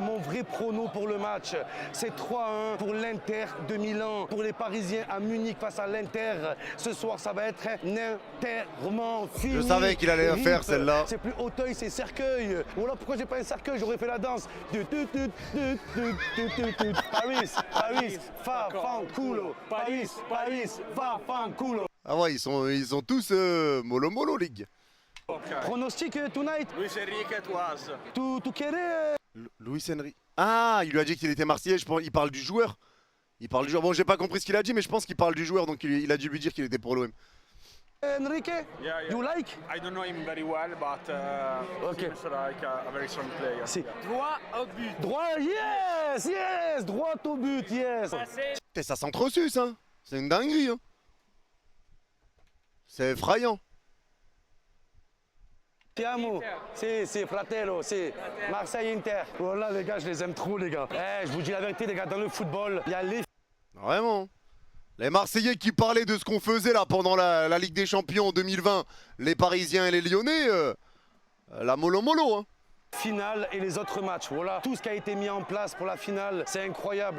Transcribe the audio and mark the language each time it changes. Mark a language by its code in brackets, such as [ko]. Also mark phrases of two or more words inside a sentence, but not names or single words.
[fr] Mon vrai prono pour le match, c'est 3-1 pour l'Inter de Milan. Pour les Parisiens à Munich face à l'Inter. Ce soir, ça va être un enterrement. Fini. Je savais qu'il allait Rip. faire celle-là. C'est plus Auteuil, c'est Cercueil. Voilà pourquoi j'ai pas un cercueil, j'aurais fait la danse. [it] Paris, Paris, fa fanculo. Paris, Paris, fa fanculo. [fr] Ah ouais, ils sont tous mollo League. Pronostic tonight. Luis Enrique Toise. [es] Tu quieres? Luis Enrique. [fr] Ah, il lui a dit qu'il était marseillais, je pense. Il parle du joueur. Il parle du joueur. Bon, j'ai pas compris ce qu'il a dit, mais je pense qu'il parle du joueur, donc il a dû lui dire qu'il était pour l'OM. [en] Enrique, Yeah. you like? I don't know him very well, but Okay. seems like a very strong player. [it] Si. [fr] Droit au but. Droit, [en] yes, yes, [fr] droit au but, yes. Putain, ça s'entresuce, hein. C'est une dinguerie, hein. C'est effrayant. [it] Ti amo. Si, fratello, si. [fr] Marseille Inter. Voilà, les gars, je les aime trop, les gars. Eh, je vous dis la vérité, les gars, dans le football, il y a les. Vraiment. Les Marseillais qui parlaient de ce qu'on faisait là pendant la Ligue des Champions en 2020, les Parisiens et les Lyonnais, la mollo mollo, hein. Finale et les autres matchs, voilà. Tout ce qui a été mis en place pour la finale, c'est incroyable.